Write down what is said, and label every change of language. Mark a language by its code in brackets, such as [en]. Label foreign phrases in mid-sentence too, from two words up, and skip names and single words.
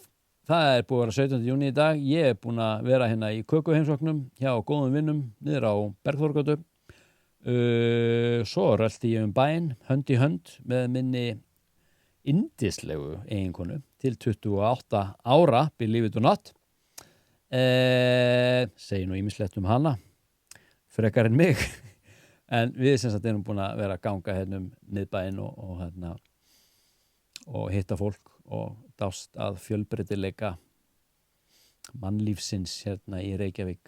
[is] Það búið að vera 17. júní í dag. Ég búin að vera hérna í kökuheimsóknum hjá góðum vinnum niður á Bergþórugötu. Svo rölti ég bæinn hönd í hönd með minni yndislegu eiginkonu til 28 ára, [en] believe it or not. [is] Segi nú ýmislegt hana, frekar en mig. En við sem sagt erum búin að vera að ganga hérna miðbæinn og hitta fólk og dást að fjölbreytileika mannlífsins hérna í Reykjavík.